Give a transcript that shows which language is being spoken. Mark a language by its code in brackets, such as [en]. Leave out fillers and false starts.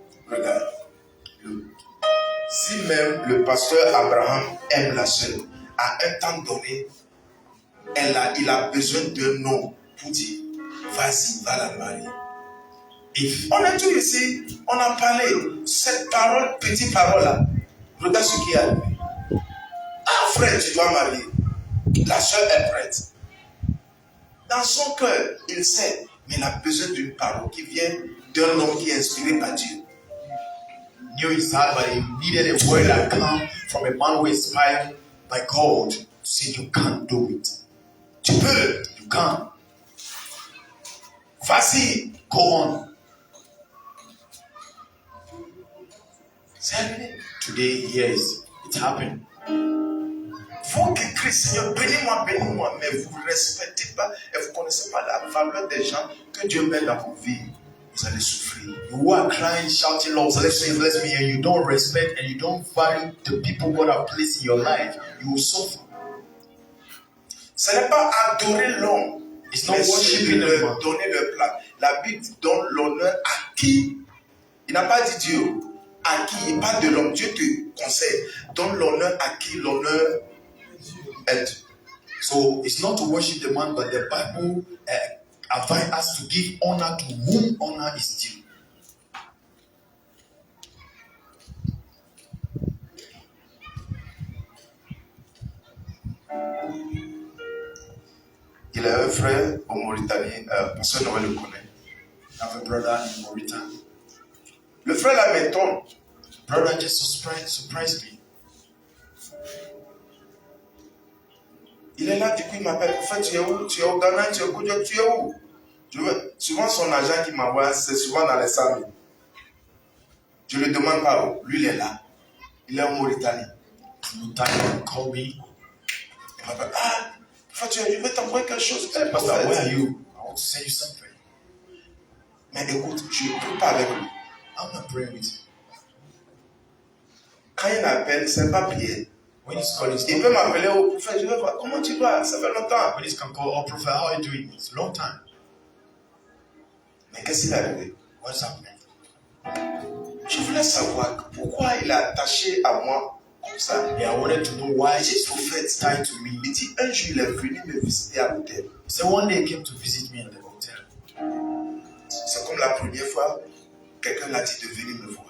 [fr] Regarde. Si même le pasteur Abraham aime la sœur, à un temps donné, il a besoin d'un homme pour dire, vas-y, va la marier. On est tous ici, on a parlé, cette parole, petite parole là, regarde ce qui est arrivé. Ah frère, tu dois marier. La sœur est prête. Dans son cœur, il sait, mais il a besoin d'une parole qui vient d'un homme qui est inspiré par Dieu. [en] Knew his heart, but he needed a word that come from a man who is inspired by God to say, you can't do it. [fr] Tu peux, [en] you can't. [fr] Vas-y, [en] go on. Today, yes, it happened. [fr] Vous qui criez, Seigneur, bénis-moi, mais vous ne respectez pas et vous ne connaissez pas la valeur des gens que Dieu met dans vos vies. Vous allez souffrir. [en] You are crying, shouting, Lord, bless me, and you don't respect and you don't value the people God has placed in your life. You will suffer. [fr] Ce n'est pas adorer l'homme, [en] it's not worshiping [fr] leur donner le plat. La Bible donne l'honneur à qui? Il n'a pas dit Dieu. À qui? Il parle de l'homme. Dieu te conseille. Donne l'honneur à qui l'honneur est. [en] So it's not to worship the man, but the Bible advise us to give honor to whom honor is due. [fr] Il a un frère au Mauritanie, personne ne le connaît. [en] I have a brother in Mauritania. [fr] Le frère là m'étonne. [en] Brother just surprised me. [fr] Il est là, du coup il m'appelle. En fait, tu es où? Tu es au Ghana, tu es au Côte, tu es où? Souvent son agent qui m'envoie, c'est souvent dans les salles. Je ne le demande pas où. Lui il est là. Il est en Mauritanie. [en] Call me. [fr] Il m'appelle. Ah, je vais t'envoyer quelque chose. [en] Hey, Pastor, where are you? I want to send you something. [fr] Mais écoute, je ne prie pas avec lui. [en] I'm not praying with you. [fr] Quand il m'appelle, c'est pas prier. [en] When he's calling, [fr] il peut m'appeler au prophète. Je vais voir comment tu vas. Ça fait longtemps. [en] When he can call, oh prophet, how are you doing? It's a long time. [fr] Mais qu'est-ce qui est arrivé? [en] What's happening? [fr] Je voulais savoir pourquoi il est attaché à moi comme ça. [en] Yeah, I wanted to know why this prophet tied to me. [fr] Il dit un jour il est venu me visiter à l'hôtel. [en] So one day he came to visit me at the hotel. [fr] C'est comme la première fois. quelqu'un l'a dit de venir me voir.